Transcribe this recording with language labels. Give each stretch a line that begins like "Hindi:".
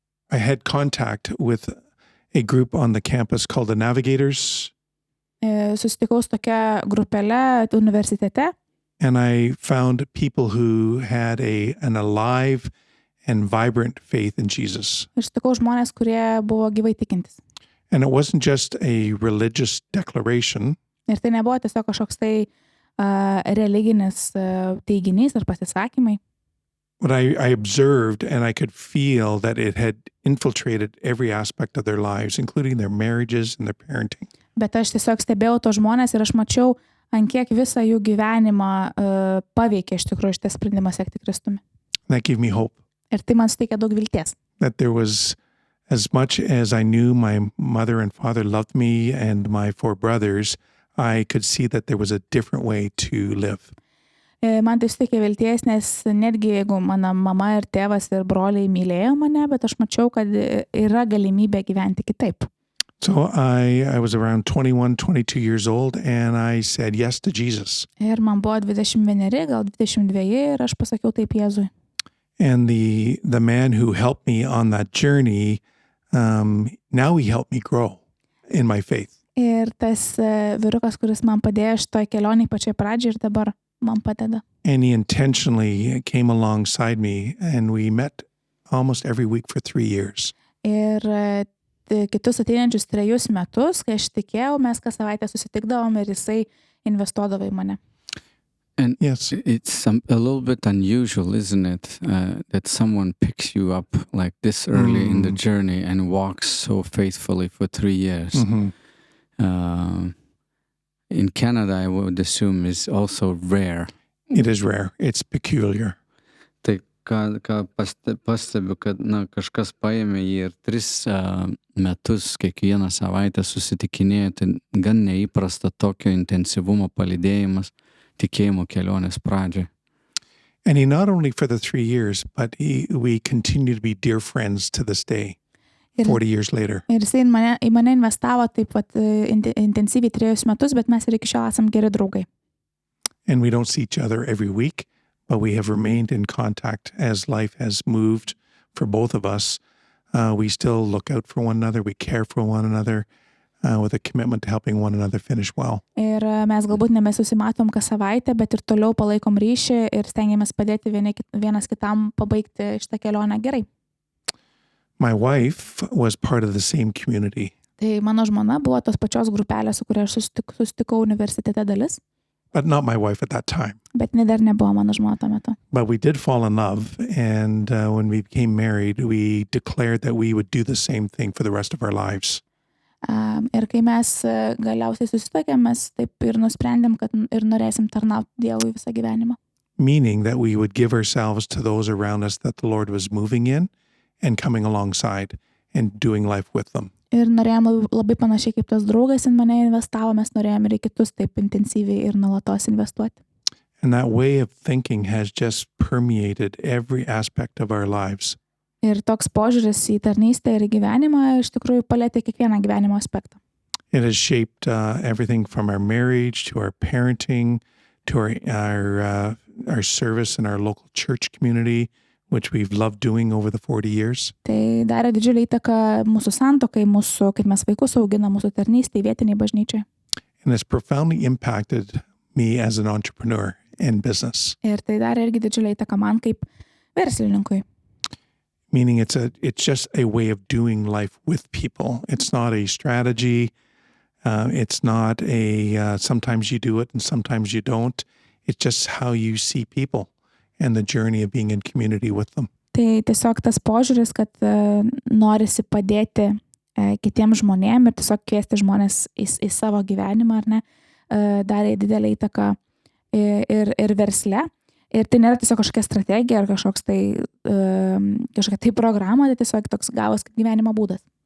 English: I had contact with a group on the campus called the Navigators,
Lithuanian: susitikau su tokia grupelė universitete
English: and I found people who had an alive and vibrant faith in Jesus.
Lithuanian: ir sutikau žmonės, kurie buvo gyvai tikintis.
English: And it wasn't just a religious declaration,
Lithuanian: Ir tai nebuvo tiesiog kažkoks tai religinis teiginys ar pasisakymai,
English: but I observed and I could feel that it had infiltrated every aspect of their lives, including their marriages and their parenting.
Lithuanian: bet aš tiesiog stebėjau tos žmonės ir aš mačiau, ant kiek visą jų gyvenimą paveikė iš tikrųjų šitas sprendimas sekti Kristumi.
English: And that gave me hope
Lithuanian: Ir tai man suteikė daug vilties.
English: that there was, as much as I knew my mother and father loved me and my 4 brothers, I could see that there was a different way to live.
Lithuanian: Man tai suteikė vilties, nes netgi jeigu mano mama ir tėvas ir broliai mylėjo mane, bet aš mačiau, kad yra galimybė gyventi kitaip.
English: So I was around 21, 22 years old, and I said yes to Jesus.
Lithuanian: Ir man buvo 21, gal 22 ir aš pasakiau taip Jėzui.
English: And the man who helped me on that journey, now he helped me grow in my faith.
Lithuanian: Ir tas vyrukas, kuris man padėjo šitoj kelionėj pačioj pradžioj ir dabar man padeda.
English: And he intentionally came alongside me, and we met almost every week for 3 years.
Lithuanian: Ir kitus ateinančius 3 metus, kai aš tikėjau, mes kas savaitę susitikdavom ir jisai investuodavo į mane.
English: And Yes. it's a little bit unusual, isn't it, that someone picks you up like this early in the journey and walks so faithfully for 3 years. Mhm. In Canada, I would assume is also rare. It is rare. It's peculiar.
Lithuanian: Tai ką pastebiu, kad kažkas paėmė jį ir 3 metus kiekvieną savaitę susitikinėjo, tai gan neįprasta tokio intensyvumo palydėjimas tikėjimo kelionės pradžioj.
English: And he not only for the 3 years, but we continue to be dear friends to this day,
Lithuanian: Ir,
English: 40 years later.
Lithuanian: ir jisai į mane investavo taip pat intensyviai 3 metus, bet mes ir iki šiol esam geri draugai.
English: And we don't see each other every week, but we have remained in contact as life has moved for both of us. We still look out for one another. We care for one another with a commitment to helping one another finish well.
Lithuanian: Ir mes galbūt nebesusimatom kas savaitę, bet ir toliau palaikom ryšį ir stengiamės padėti vienas kitam pabaigti šitą kelionę gerai.
English: My wife was part of the same community.
Lithuanian: Tai mano žmona buvo tos pačios grupelės, su kuria aš susitikau universitete dalis,
English: But not my wife at that time.
Lithuanian: bet jinai dar nebuvo mano žmona tuo metu.
English: But we did fall in love, and when we became married, we declared that we would do the same thing for the rest of our lives.
Lithuanian: Ir kai mes galiausiai susitokėm, mes taip ir nusprendėm, kad ir norėsim tarnauti Dievui visą gyvenimą.
English: Meaning that we would give ourselves to those around us that the Lord was moving in and coming alongside and doing life with them.
Lithuanian: Ir norėjom labai panašiai kaip tas draugas in mane investavo, mes norėjom ir į kitus taip intensyviai ir nuolatos investuoti.
English: And that way of thinking has just permeated every aspect of our lives.
Lithuanian: Ir toks požiūris į tarnystę ir į gyvenimą iš tikrųjų palėtė kiekvieną gyvenimo aspektą.
English: It has shaped everything from our marriage to our parenting to our service in our local church community, which we've loved doing over the 40 years.
Lithuanian: Tai darė didžiulį įtaką mūsų santuokai, mūsų, kaip mes vaikus auginam, mūsų tarnystėj, vietiniai bažnyčiai.
English: And it's profoundly impacted me as an entrepreneur in business.
Lithuanian: Ir tai darė irgi didžiulį įtaką man kaip verslininkui.
English: Meaning it's just a way of doing life with people. It's not a strategy. It's not sometimes you do it and sometimes you don't. It's just how you see people and the journey of being in community with them.
Lithuanian: Tai tiesiog tas požiūris, kad norisi padėti kitiems žmonėms ir tiesiog kviesti žmonės į savo gyvenimą, ar ne, darė didelį įtaką ir versle. Ir tai nėra tiesiog kažkokia strategija ar kažkokia tai programa, tai tiesiog toks gavos kaip gyvenimo būdas.